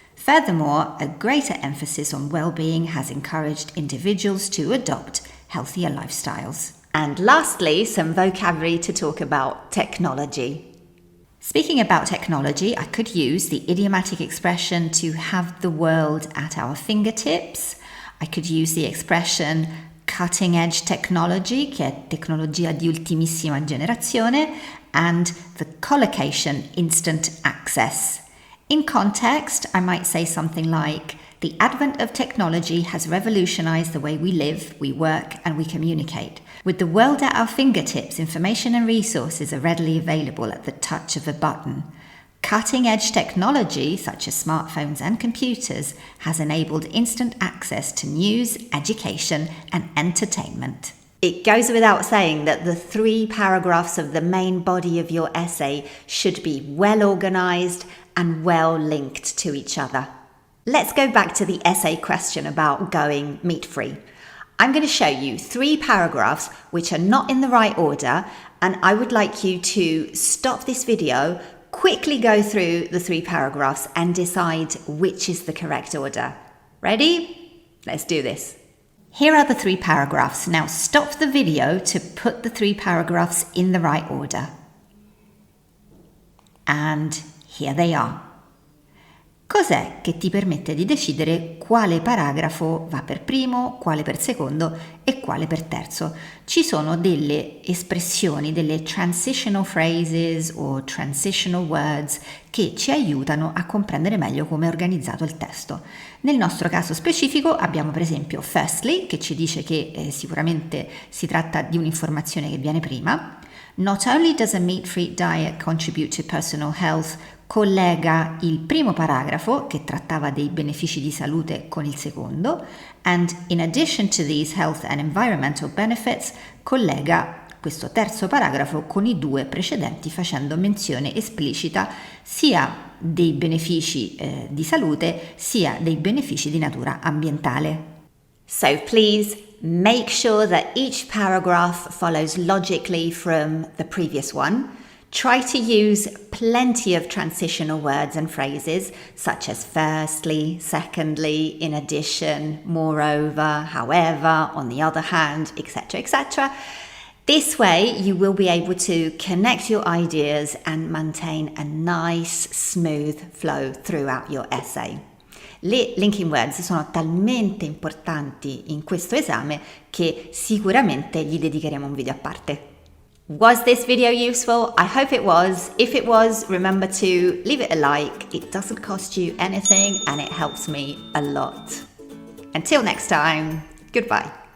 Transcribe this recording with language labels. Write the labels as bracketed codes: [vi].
[en] Furthermore, a greater emphasis on well-being has encouraged individuals to adopt healthier lifestyles. And lastly, some vocabulary to talk about technology. Speaking about technology, I could use the idiomatic expression to have the world at our fingertips. I could use the expression cutting edge technology, [it] che è tecnologia di ultimissima generazione, [en] and the collocation instant access. In context, I might say something like, the advent of technology has revolutionized the way we live, we work, and we communicate. With the world at our fingertips, information and resources are readily available at the touch of a button. Cutting-edge technology, such as smartphones and computers, has enabled instant access to news, education, and entertainment. It goes without saying that the 3 paragraphs of the main body of your essay should be well organized and well linked to each other. Let's go back to the essay question about going meat-free. I'm going to show you 3 paragraphs which are not in the right order, and I would like you to stop this video, quickly go through the 3 paragraphs and decide which is the correct order. Ready? Let's do this. Here are the 3 paragraphs. Now stop the video to put the 3 paragraphs in the right order. And here they are. [it] Cos'è che ti permette di decidere quale paragrafo va per primo, quale per secondo e quale per terzo? Ci sono delle espressioni, delle transitional phrases o transitional words che ci aiutano a comprendere meglio come è organizzato il testo. Nel nostro caso specifico abbiamo per esempio firstly, che ci dice che sicuramente si tratta di un'informazione che viene prima. [en] Not only does a meat-free diet contribute to personal health, [it] collega il primo paragrafo, che trattava dei benefici di salute, con il secondo, [en] and in addition to these health and environmental benefits, [it] collega questo terzo paragrafo con i 2 precedenti, facendo menzione esplicita sia dei benefici di salute, sia dei benefici di natura ambientale. [en] So please make sure that each paragraph follows logically from the previous one. Try to use plenty of transitional words and phrases such as firstly, secondly, in addition, moreover, however, on the other hand, etc., etc. This way you will be able to connect your ideas and maintain a nice, smooth flow throughout your essay. [it] Le linking words sono talmente importanti in questo esame che sicuramente gli dedicheremo un video a parte. [en] Was this video useful? I hope it was. If it was, remember to leave it a like. It doesn't cost you anything and it helps me a lot. Until next time, goodbye.